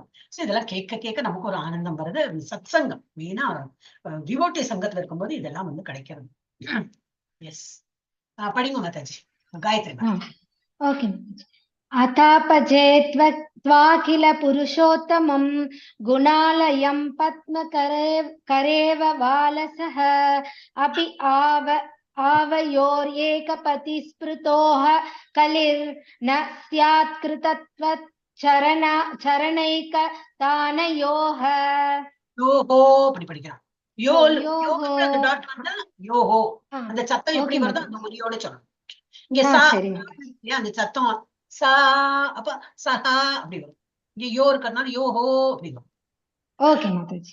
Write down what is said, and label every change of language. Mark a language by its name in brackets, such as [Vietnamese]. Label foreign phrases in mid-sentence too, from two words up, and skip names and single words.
[Tamil] சோ இதெல்லாம் கேட்க நமக்கு ஒரு ஆனந்தம் வருது. சத் சங்கம் மெயினா டிவோட்டி சங்கத்துல இருக்கும்போது இதெல்லாம் வந்து கிடைக்கிறது. எஸ், படிங்க மாதாஜி. காயத்ரி. [Sanskrit] ஓகே. अथाभजे त्वाखिल पुरुषोत्तमं गुणालयं पद्मकरेव लालसः अपि आवयोर एकपति स्मृतोह कलिर न स्यात् कृतत्वत् चरणैक तानयोः. [Tamil] யோஹோ அப்படி படிக்கிறான். அந்த டாட் வந்தா யோஹோ, அந்த சத்தம் எப்படி வருதோ அந்த ஒலியோட சொல்லணும். இங்க சா, அந்த சத்தம் சா, அப்ப சஹா அப்படி வரும். இங்க யோ இருக்கிறதுனால யோஹோ அப்படி வரும். ஓகே மாதாஜி.